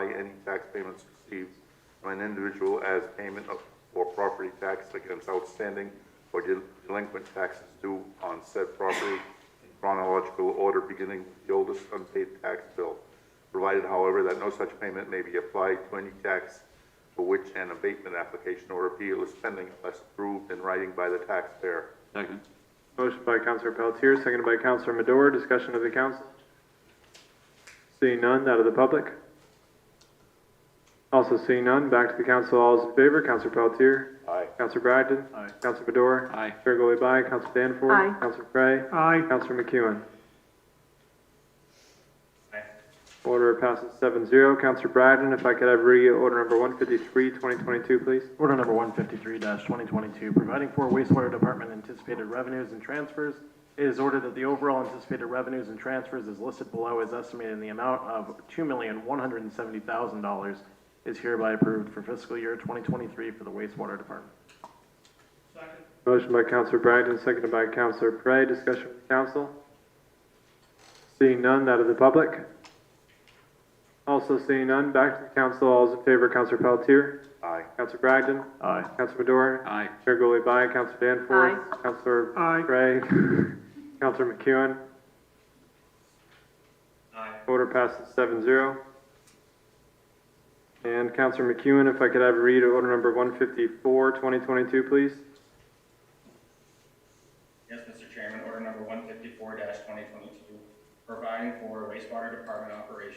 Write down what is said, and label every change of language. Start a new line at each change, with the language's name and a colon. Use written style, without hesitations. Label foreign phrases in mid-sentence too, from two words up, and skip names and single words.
English: any tax payments received from an individual as payment for property tax against outstanding or delinquent taxes due on said property in chronological order beginning with the oldest unpaid tax bill, provided, however, that no such payment may be applied to any tax for which an abatement application or appeal is pending unless approved in writing by the taxpayer. Second. Motion by Councilor Pelletier, seconded by Councilor Madore. Discussion of the council. Seeing none, that of the public. Also seeing none, back to the council. All those in favor, Councilor Pelletier. Aye. Councilor Bragdon. Aye. Councilor Madore. Aye. Chair Goliath, aye. Councilor Danforth. Aye. Councilor Cray. Aye. Councilor McEwen. Aye. Order passes 7-0. Councilor Bragdon, if I could have read order number 153, 2022, please. Order number 153-2022, providing for wastewater department anticipated revenues and transfers. It is ordered that the overall anticipated revenues and transfers as listed below is estimated in the amount of $2,170,000 is hereby approved for fiscal year 2023 for the wastewater department. Second. Motion by Councilor Bragdon, seconded by Councilor Prey. Discussion with the council. Seeing none, that of the public. Also seeing none, back to the council. All those in favor, Councilor Pelletier. Aye. Councilor Bragdon. Aye. Councilor Madore. Aye. Chair Goliath, aye. Councilor Danforth. Aye. Councilor Aye. Prey. Councilor McEwen. Aye. Order passes 7-0. And Councilor McEwen, if I could have you read order number 154, 2022, please. Yes, Mr. Chairman, order number 154-2022, providing for wastewater department operation.